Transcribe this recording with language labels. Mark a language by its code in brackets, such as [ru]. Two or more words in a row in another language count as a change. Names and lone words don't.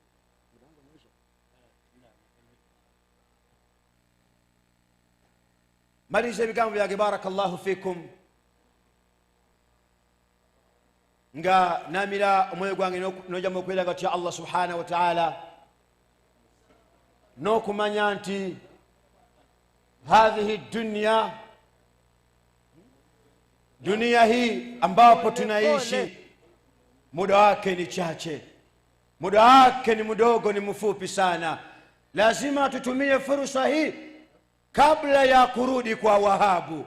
[lg] Maliriza ebigambo byange [ar] بارك الله فيكم [lg] nga namira omwoyo gwange n'ojjamu okweraga tya Allah [ar] سبحانه وتعالى, [sw] n'okumanya nti hadhihi dunia hii ambapo tunaishi muda wake ni chache, muda wake ni mdogo, ni mfupi sana. Lazima tutumie fursa hii kabla ya kurudi kwa Wahabu.